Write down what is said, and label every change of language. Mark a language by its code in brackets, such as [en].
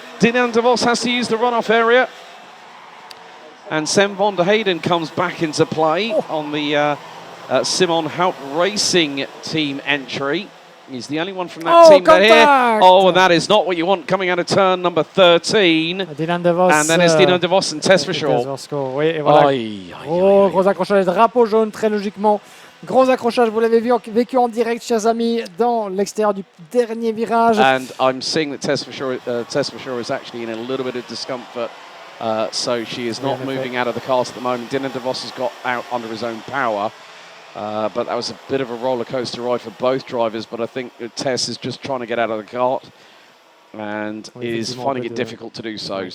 [en] Dylan DeVos has to use the runoff area. And Sam van der Hayden comes back into play on the Simon Hout Racing team entry. He's the only one from that team here. Oh, and that is not what you want coming out of turn number 13. Dylan DeVos. And then it's Dylan DeVos and Tess for sure. [fr] Oui, et voilà. Gros accrochage, drapeau jaune très logiquement. Gros accrochage, vous l'avez vécu en direct, chers amis, dans l'extérieur du dernier virage. [en] And I'm seeing that Tess for sure is actually in a little bit of discomfort. So she is not moving out of the cart at the moment. Dylan DeVos has got out under his own power. But that was a bit of a roller coaster ride for both drivers. But I think Tess is just trying to get out of the cart and is finding it difficult to do so.